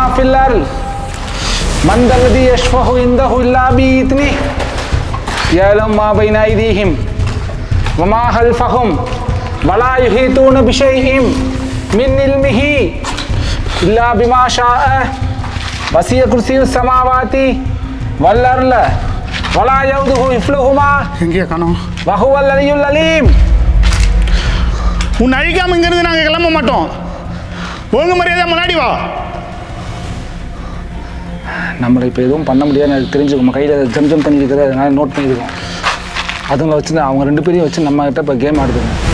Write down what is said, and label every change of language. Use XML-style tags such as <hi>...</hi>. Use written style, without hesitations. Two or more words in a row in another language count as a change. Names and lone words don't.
<ar>في الأرض من ذا الذي يشفع عنده إلا بإذنه يعلم ما بين أيديهم وما خلفهم ولا يحيطون بشيء من علمه إلا بما شاء وسع كرسيه السماوات والأرض ولا يؤوده حفظهما</ar> <ta>எங்கேயா காணோம்?</ta> <ar>وهو العلي العليم.</ar> <ta>உன்னை அழிக்காம இங்கிருந்து நாங்கள் கிளம்ப மாட்டோம். ஒழுங்கு மரியாதை முன்னாடி வா. நம்மளை இப்போ எதுவும் பண்ண முடியாதுன்னு எனக்கு தெரிஞ்சுக்கோம். கையில் ஜம் தண்ணி இருக்குது, அதனால நோட் பண்ணியிருக்கோம். அதுங்களை வச்சு அவங்க 2 பேரையும் வச்சு நம்ம கிட்ட இப்போ கேம் ஆடுதுங்க.</ta>